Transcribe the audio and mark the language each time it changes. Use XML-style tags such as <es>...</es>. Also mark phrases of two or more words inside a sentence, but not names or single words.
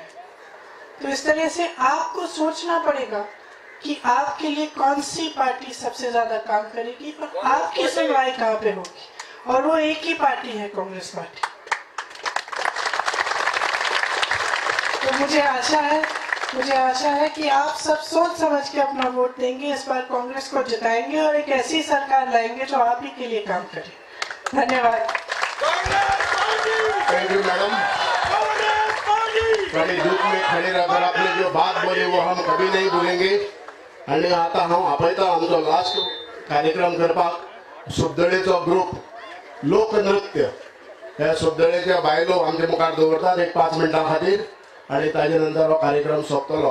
<hi>तो इस तरह से आपको सोचना पड़ेगा कि आपके लिए कौन सी पार्टी सबसे ज्यादा काम करेगी और आपकी सुनवाई कहाँ पे होगी, और वो एक ही पार्टी है, कांग्रेस पार्टी। तो मुझे आशा है कि आप सब सोच समझ के अपना वोट देंगे, इस बार कांग्रेस को जिताएंगे और एक ऐसी सरकार लाएंगे जो आप ही के लिए काम करे। धन्यवाद।</hi> <en>Thank you, madam.</en> <hi>कड़ी दुख में खड़े रहकर आपने जो बात बोली वो हम कभी नहीं भूलेंगे।</hi> <kok>आणि आता हम आपयता आमचो लास्ट कार्यक्रम करपाक सुबदळेचो ग्रुप लोकनृत्य ह्या सुबदळेच्या बायलो आमचे मुखार दवरतात एक 5 मिनटां खातीर आणि ताजे नंतर हो कार्यक्रम सोंपतलो।</kok>